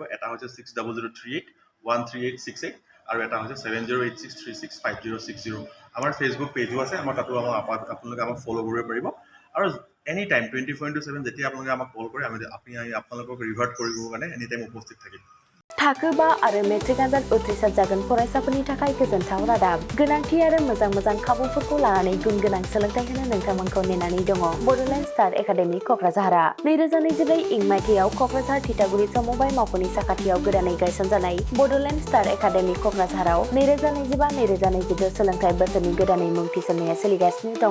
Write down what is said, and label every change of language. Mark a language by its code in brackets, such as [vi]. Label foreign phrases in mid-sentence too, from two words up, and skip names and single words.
[as] এটা হৈছে 6003813868 আৰু এটা হৈছে 7086365060। আমাৰ ফেচবুক পেজো আছে, তাতো আপোনালোকে আমাক ফ'ল' কৰিব পাৰিব। আৰু [en] any time [as] 24/7 যেতিয়া আপোনালোকে আমাক কল কৰে, আপোনালোকক ৰিভাৰ্ট কৰিবৰ কাৰণে [en] any time [as] উপস্থিত থাকিম। [brx] थाखो 5 आरो मेट्रिक आनजाद उथ्रिसार जागोन फरायसाफोरनि थाखाय गोजोनथाव रादाब। गोनांथि आरो मोजां खाबुफोरखौ लानानै गुन गोनां सोलोंथाइ होनो नोंथांमोनखौ नेनानै दङ बड'लेण्ड स्टार एकाडेमि क'क्राझारआ। 2024 इं मायथाइयाव क'क्राझार थिथागुरि समबाय मावख'नि साखाथियाव गोदानै गायसनजानाय बड'लेण्ड स्टार एकाडेमि क'क्राझाराव 2025-2026 सोलोंथाइ बोसोरनि गोदानै मुं थिसननाया सोलिगासिनो दङ।